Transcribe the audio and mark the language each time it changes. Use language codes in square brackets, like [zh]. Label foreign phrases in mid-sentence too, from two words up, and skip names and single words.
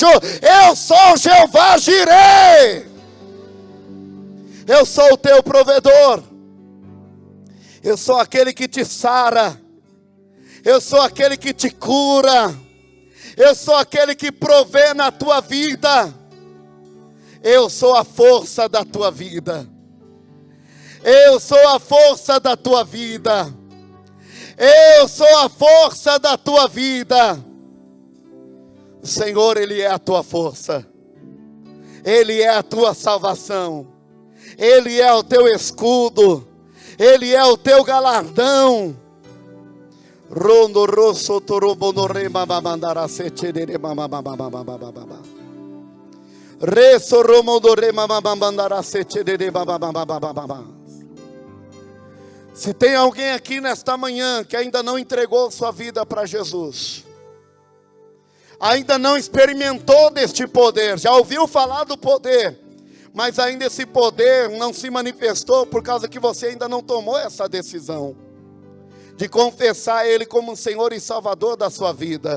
[pt] Eu sou Jeová Jireh, eu sou o teu provedor, eu sou aquele que te sara, eu sou aquele que te cura, eu sou aquele que provê na tua vida, eu sou a força da tua vida, eu sou a força da tua vida, eu sou a força da tua vida. O Senhor, ele é a tua força, ele é a tua salvação, ele é o teu escudo, ele é o teu galardão. Rondo rosso torobono rema mandara sechere mama baba reso romondo rema mandara sechere baba. Se tem alguém aqui nesta manhã que ainda não entregou sua vida para Jesus, ainda não experimentou deste poder, já ouviu falar do poder, mas ainda esse poder não se manifestou por causa que você ainda não tomou essa decisão de confessar Ele como Senhor e Salvador da sua vida.